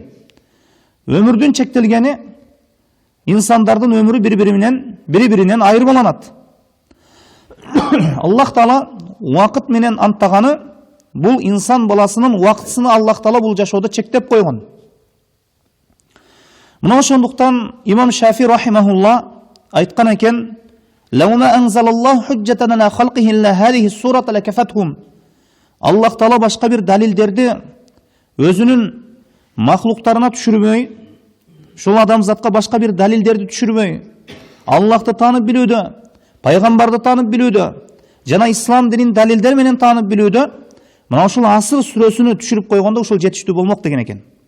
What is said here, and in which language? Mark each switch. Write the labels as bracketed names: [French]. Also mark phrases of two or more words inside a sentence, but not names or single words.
[Kyrgyz] Өмүрдүн чектелгени инсандардын өмүрү бири-биринен айырмаланат. Аллах Таала убакыт менен анттаганы бул инсан баласынын убактысыны Аллах Таала бул жашоодо чектеп койгон. Мына ошондуктан имам Шафи рахимахулла айткан экен: [Arabic] "لو ما أنزل الله حجة على خلقه إلا هذه السورة لكفتهم." [Kyrgyz] Аллах Таала башка бир далилдерди өзүнүн махлуктарына түшүрбөй, ушул адамзатка башка бир далилдерди түшүрбөй, Аллахты таанып билүүдө, пайгамбарды таанып билүүдө, жана ислам динин далилдер менен таанып билүүдө, мына ушул Асыр сүрөсүнө түшүрүп койгондо ушул жетиштүү болмок деген экен.